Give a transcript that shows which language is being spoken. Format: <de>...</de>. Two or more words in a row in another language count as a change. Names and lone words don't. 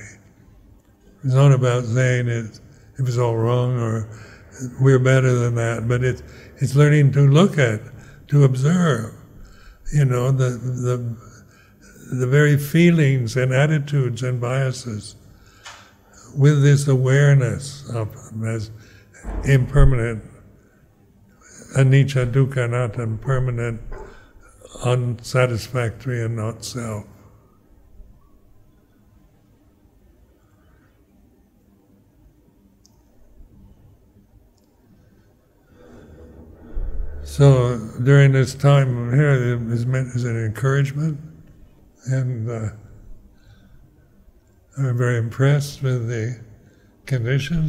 <en>It's not about saying it was all wrong or we're better than that, but it's learning to look at, to observe, the very feelings and attitudes and biases with this awareness of them as impermanent,</en> <pi>anicca, dukkha, anatta,</pi> <en>impermanent, unsatisfactory, and not self. So during this time here, it was meant as an encouragement, and I'm very impressed with the conditions.</en>